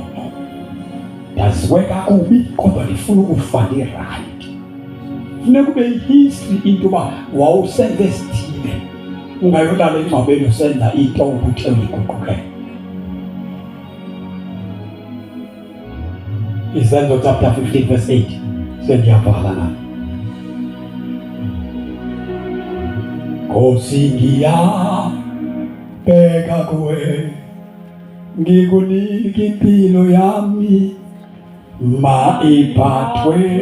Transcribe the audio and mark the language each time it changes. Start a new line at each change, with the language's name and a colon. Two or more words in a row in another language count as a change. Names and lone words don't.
Xhosa: Ndaziwe kakubi kodwa ndifuna ukufa ndi-right. Funeka ube yi-history into yoba wawusenza esithile, ungayolala engcwabeni usenza into ubuthe uyiguqukele. Izenzo chapter 15 verse 8 sendiyavala na.
Zulu: Nkosi ngiyabheka kuwe, ngikunike impilo yami, maiphathwe